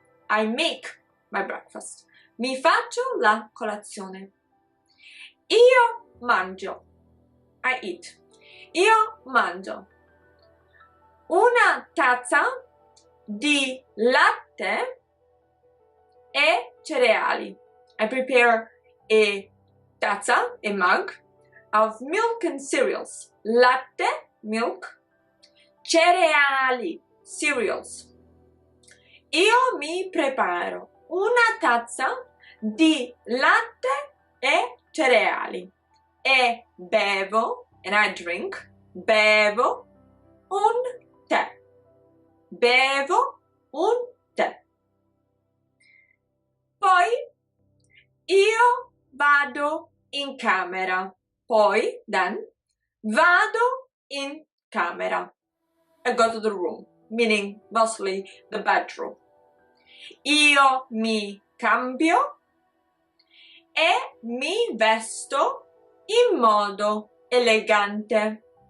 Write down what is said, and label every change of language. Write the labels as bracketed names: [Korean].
[English] I make my breakfast. [Italian] Mi faccio la colazione. Io mangio. [English] I eat. [Italian] Io mangio una tazza di latte e cereali. [English] I prepare a tazza, a mug, of milk and cereals. [Italian] Latte, milk. Cereali, cereals. Io mi preparo una tazza di latte e cereali. E bevo, [English] and I drink, [Italian] bevo un tè. Bevo un tè. Poi io vado in camera. Poi, then, vado in camera. [English] I go to the room, meaning mostly the bedroom. [Italian] Io mi cambio e mi vesto in modo elegante.